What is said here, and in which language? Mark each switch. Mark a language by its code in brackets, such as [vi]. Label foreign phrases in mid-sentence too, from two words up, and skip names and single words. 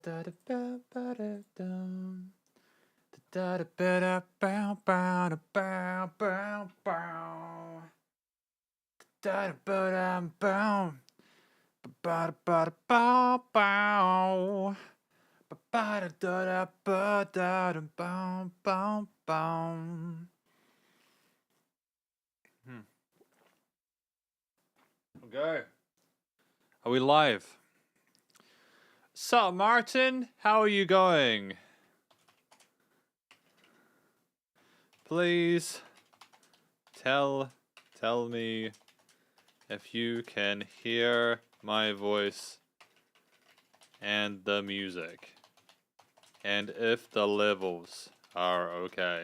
[en] Da da ba ba da dum. Da da ba da bow bow da bow bow bow. Da da ba da bow. Ba ba da bow bow. Ba ba da da ba da da bow bow bow. Okay. Are we live? Sup, Martin? How are you going? Please tell me if you can hear my voice and the music, and if the levels are okay.